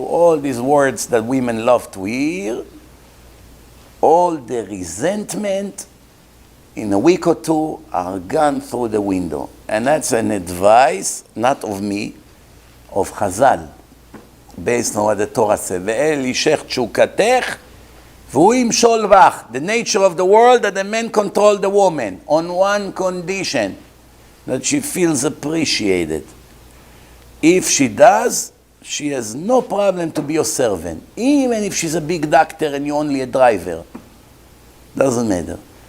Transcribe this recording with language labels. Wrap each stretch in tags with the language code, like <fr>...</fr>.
<en>All these words that women love to hear, all the resentment in a week or two are gone through the window. And that's an advice, not of me, of Chazal. based on what the Torah said.</en> <he>ואל אישך תשוקתך, והוא ימשול בך.</he> <en>The nature of the world that the man control the woman on one condition, that she feels appreciated. If she does, she has no problem to be your servant, even if she's a big doctor and you're only a driver. Doesn't matter.</en>